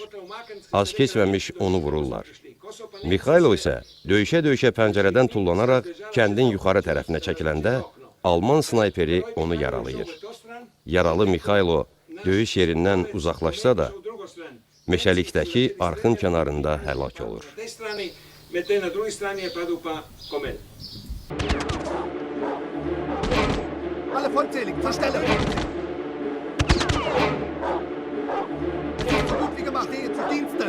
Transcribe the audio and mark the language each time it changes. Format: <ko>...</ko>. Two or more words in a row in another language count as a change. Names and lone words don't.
<az>Az keçməmiş onu vururlar. Mikhailo isə döyüşə-döyüşə pəncərədən tullanaraq kəndin yuxarı tərəfinə çəkiləndə Alman snayperi onu yaralayır. yaralı Mixaylo döyüş yerindən uzaqlaşsa da, meşəlikdəki arxın kənarında həlak olur.</az> <de>Alle vollzählig, zur Stelle! Gut gemacht, hier zu Diensten!</de>